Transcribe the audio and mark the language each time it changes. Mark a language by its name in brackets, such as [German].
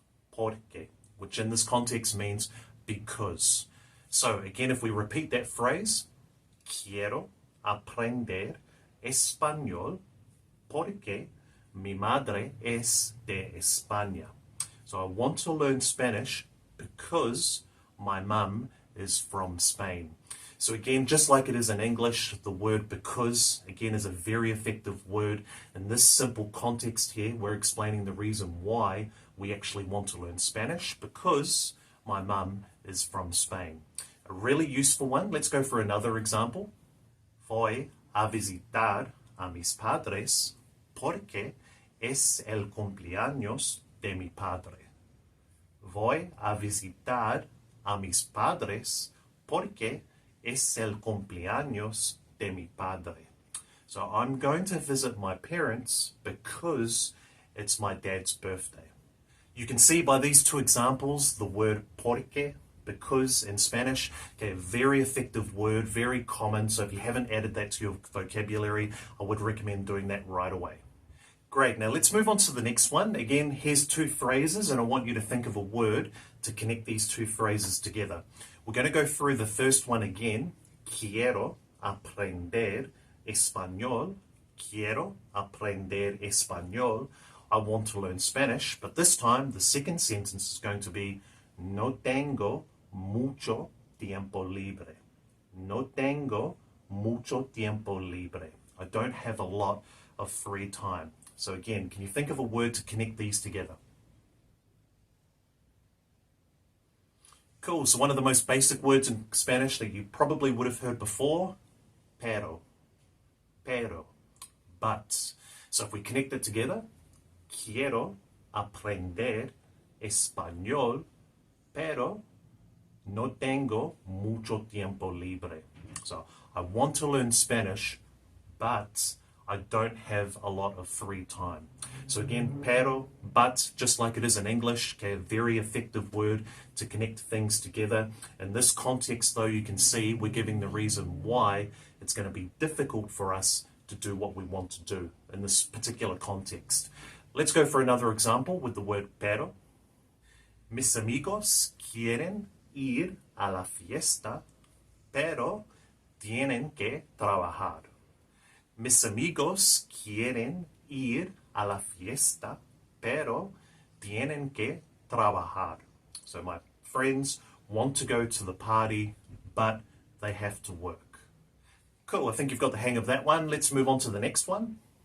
[English] Porque, which in this context means because. So again, if we repeat that phrase, [Spanish] quiero aprender español porque mi madre es de España. [English] So I want to learn Spanish because my mum is from Spain. So again, just like it is in English, the word because, again, is a very effective word. In this simple context here, we're explaining the reason why we actually want to learn Spanish, because my mum is from Spain. A really useful one. Let's go for another example. [Spanish] Voy a visitar a mis padres porque es el cumpleaños de mi padre. Voy a visitar a mis padres porque es el cumpleaños de mi padre. [English] So I'm going to visit my parents because it's my dad's birthday. You can see by these 2 examples the word porque, because in Spanish, okay, a very effective word, very common. So if you haven't added that to your vocabulary, I would recommend doing that right away. Great, now let's move on to the next one. Again, here's 2 phrases, and I want you to think of a word to connect these 2 phrases together. We're going to go through the first one again. [Spanish] Quiero aprender español. Quiero aprender español. [English] I want to learn Spanish, but this time the second sentence is going to be [Spanish] No tengo mucho tiempo libre. No tengo mucho tiempo libre. [English] I don't have a lot of free time. So again, can you think of a word to connect these together? Cool, so one of the most basic words in Spanish that you probably would have heard before, pero. [Spanish] Pero. But. [English] So if we connect it together, [Spanish] quiero aprender español, pero no tengo mucho tiempo libre. [English] So I want to learn Spanish, but I don't have a lot of free time. So again, pero, but, just like it is in English, okay, a very effective word to connect things together. In this context, though, you can see we're giving the reason why it's going to be difficult for us to do what we want to do in this particular context. Let's go for another example with the word pero. [Spanish] Mis amigos quieren ir a la fiesta, pero tienen que trabajar. Mis amigos quieren ir a la fiesta, pero tienen que trabajar. [English] So my friends want to go to the party, but they have to work. Cool, I think you've got the hang of that one. Let's move on to the next one.